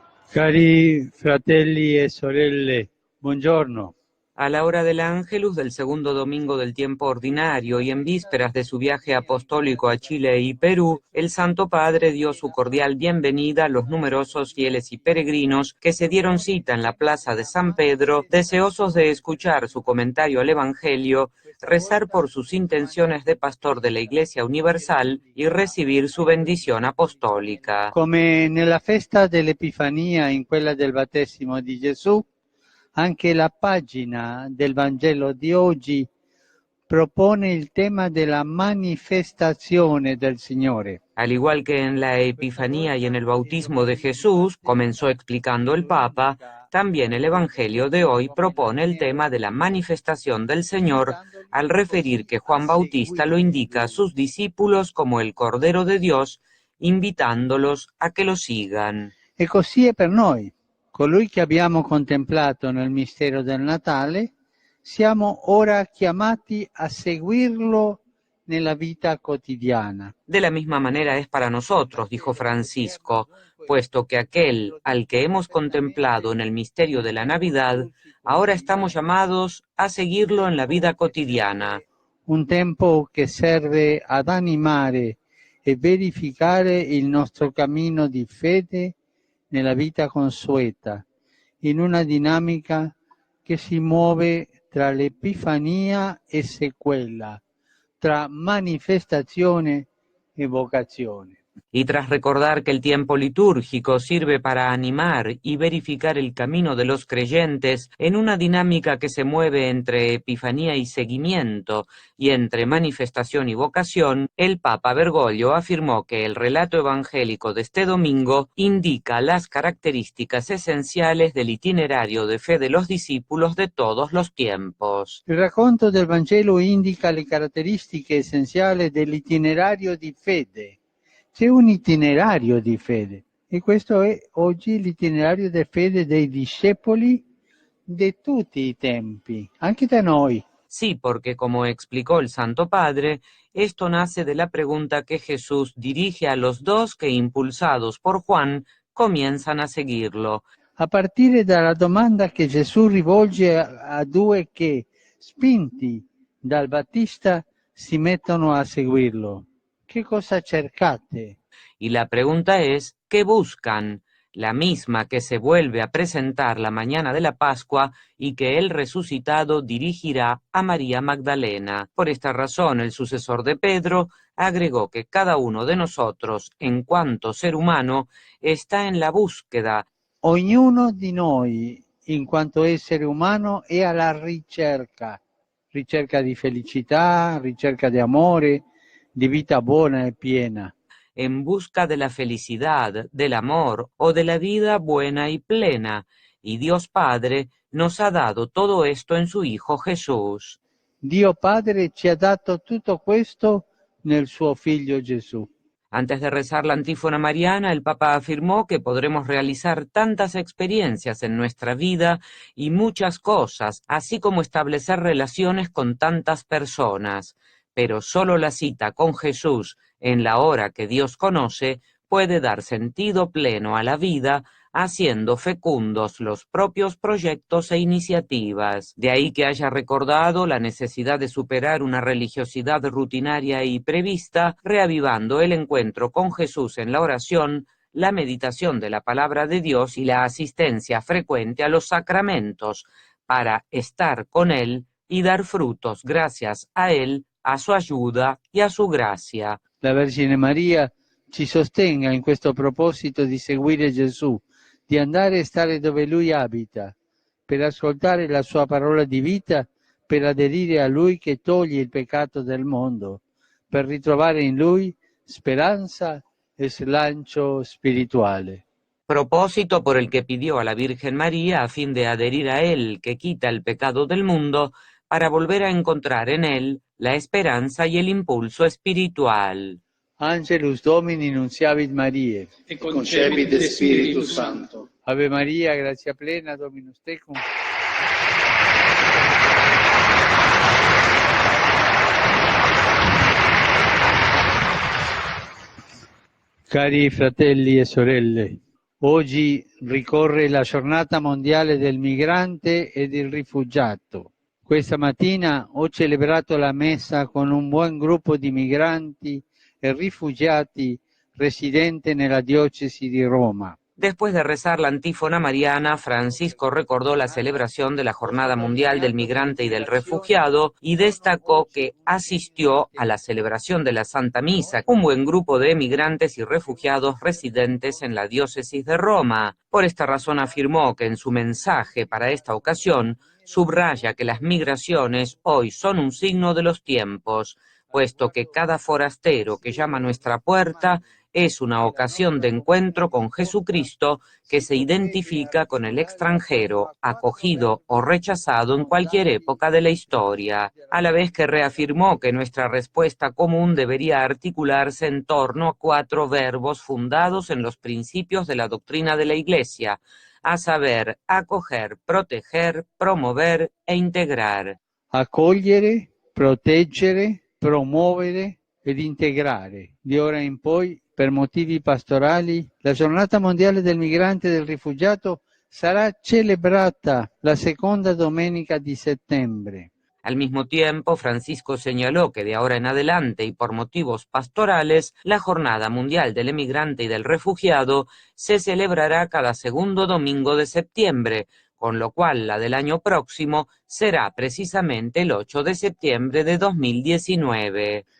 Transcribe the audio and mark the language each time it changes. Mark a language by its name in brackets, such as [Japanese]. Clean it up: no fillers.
[Italian] Cari fratelli e sorelle, buongiorno. [Spanish] A la hora del Ángelus del segundo domingo del tiempo ordinario y en vísperas de su viaje apostólico a Chile y Perú, el Santo Padre dio su cordial bienvenida a los numerosos fieles y peregrinos que se dieron cita en la plaza de San Pedro, deseosos de escuchar su comentario al Evangelio, rezar por sus intenciones de pastor de la Iglesia Universal y recibir su bendición apostólica. [Italian] Come nella festa dell'Epifania, in quella del battesimo di Gesù, anche la pagina del Vangelo di oggi propone il tema della manifestazione del Signore. [Spanish] Al igual que en la Epifanía y en el bautismo de Jesús, comenzó explicando el Papa, también el Evangelio de hoy propone el tema de la manifestación del Señor, al referir que Juan Bautista lo indica a sus discípulos como el Cordero de Dios, invitándolos a que lo sigan. [Italian] E così è per noi. Colui che abbiamo contemplato nel mistero del Natale, siamo ora chiamati a seguirlo nella vita quotidiana. [Spanish] De la misma manera es para nosotros, dijo Francisco, puesto que aquel al que hemos contemplado en el misterio de la Navidad, ahora estamos llamados a seguirlo en la vida cotidiana. [Italian] Un tempo che serve ad animare e verificare il nostro cammino di fede nella vita consueta, in una dinamica che si muove tra l'epifania e sequela, tra manifestazione e vocazione. [Spanish] Y tras recordar que el tiempo litúrgico sirve para animar y verificar el camino de los creyentes en una dinámica que se mueve entre epifanía y seguimiento y entre manifestación y vocación, el Papa Bergoglio afirmó que el relato evangélico de este domingo indica las características esenciales del itinerario de fe de los discípulos de todos los tiempos. [Italian] Il racconto del Vangelo indica le caratteristiche essenziali dell'itinerario di fede. C'è un itinerario di fede e questo è oggi l'itinerario di fede dei discepoli di tutti i tempi, anche da noi. [Spanish] Sí, porque como explicó el Santo Padre, esto nace de la pregunta que Jesús dirige a los dos que, impulsados por Juan, comienzan a seguirlo. [Italian] A partire dalla domanda che Gesù rivolge a due che, spinti dal Battista, si mettono a seguirlo. Che cosa cercate? [Spanish] Y la pregunta es, ¿qué buscan? La misma que se vuelve a presentar la mañana de la Pascua y que el resucitado dirigirá a María Magdalena. Por esta razón, el sucesor de Pedro agregó que cada uno de nosotros, en cuanto ser humano, está en la búsqueda. [Italian] Ognuno di noi, in quanto essere umano, è alla ricerca di felicità, ricerca di amore, di vita buona e piena. [Spanish] En busca de la felicidad, del amor o de la vida buena y plena, y Dios Padre nos ha dado todo esto en su Hijo Jesús. [Italian] Dio Padre ci ha dato tutto questo nel suo Figlio Gesù. [Spanish] Antes de rezar la antífona mariana, el Papa afirmó que podremos realizar tantas experiencias en nuestra vida y muchas cosas, así como establecer relaciones con tantas personas, pero solo la cita con Jesús en la hora que Dios conoce puede dar sentido pleno a la vida, haciendo fecundos los propios proyectos e iniciativas. De ahí que haya recordado la necesidad de superar una religiosidad rutinaria y prevista, reavivando el encuentro con Jesús en la oración, la meditación de la palabra de Dios y la asistencia frecuente a los sacramentos, para estar con Él y dar frutos gracias a Él, a su ayuda y a su gracia. [Italian] La Vergine Maria ci sostenga in questo proposito di seguire Gesù, di andare e stare dove Lui abita, per ascoltare la sua parola di vita, per aderire a Lui che toglie il peccato del mondo, per ritrovare in Lui speranza e slancio spirituale. [Spanish] Propósito por el que pidió a la Virgen María a fin de adherir a Él, que quita el pecado del mundo, para volver a encontrar en Él la esperanza y el impulso espiritual. [Latin] Angelus Domini nunciavit Mariae. E concepit Spiritus Sancto. Ave Maria, grazia plena, Dominus tecum. [Italian] Cari fratelli e sorelle, oggi ricorre la giornata mondiale del migrante e del rifugiato. Questa mattina ho celebrato la messa con un buon gruppo di migranti e rifugiati residenti nella diocesi di Roma. [Spanish] Después de rezar la antífona mariana, Francisco recordó la celebración de la Jornada Mundial del Migrante y del Refugiado y destacó que asistió a la celebración de la Santa Misa un buen grupo de migrantes y refugiados residentes en la diócesis de Roma. Por esta razón afirmó que en su mensaje para esta ocasión subraya que las migraciones hoy son un signo de los tiempos, puesto que cada forastero que llama a nuestra puerta es una ocasión de encuentro con Jesucristo que se identifica con el extranjero, acogido o rechazado en cualquier época de la historia, a la vez que reafirmó que nuestra respuesta común debería articularse en torno a 4 verbos fundados en los principios de la doctrina de la Iglesia, a saber, acoger, proteger, promover e integrar. [Italian] Accogliere, proteggere, promuovere ed integrare. Di ora in poi, per motivi pastorali, la Giornata Mondiale del Migrante e del Rifugiato sarà celebrata la seconda domenica di settembre. [Spanish] Al mismo tiempo, Francisco señaló que de ahora en adelante y por motivos pastorales, la Jornada Mundial del Emigrante y del Refugiado se celebrará cada segundo domingo de septiembre, con lo cual la del año próximo será precisamente el 8 de septiembre de 2019.